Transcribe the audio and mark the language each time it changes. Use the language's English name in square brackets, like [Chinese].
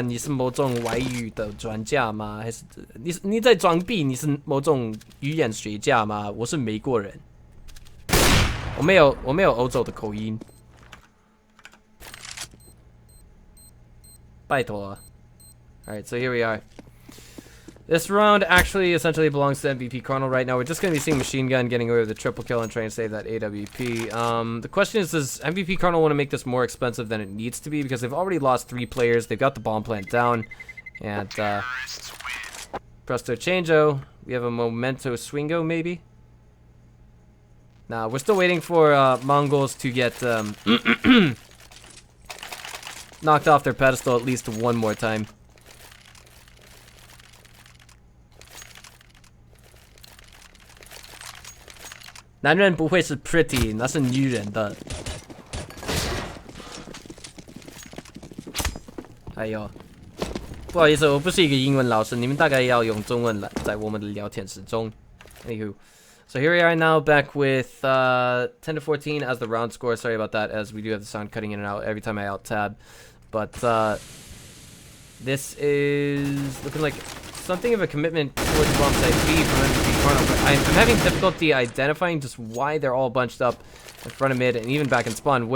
[Chinese] 你是某种外语的专家吗？还是你在装逼？你是某种语言学家吗？我是美国人。我没有欧洲的口音，拜托啊。 [English] Alright, so here we are. This round actually essentially belongs to MVP.Karnal right now. We're just going to be seeing Machine Gun getting away with a triple kill and trying to save that AWP. The question is, does MVP.Karnal want to make this more expensive than it needs to be? Because they've already lost 3 players. They've got the bomb plant down. And Presto Changeo. We have a Memento Swingo, maybe? Nah, we're still waiting for Mongols to get knocked off their pedestal at least one more time. [Chinese] "男人不会是 pretty， 那是女人的。哎呦，不好意思，我不是一个英文老师，你们大概要用中文来在我们的聊天室中。 [English] Anywho. So here we are now, back with 10 to 14 as the round score. Sorry about that, as we do have the sound cutting in and out every time I alt-tab. But this is looking like something of a commitment towards bomb site B from MVP.Karnal. But I'm having difficulty identifying just why they're all bunched up in front of mid and even back in spawn.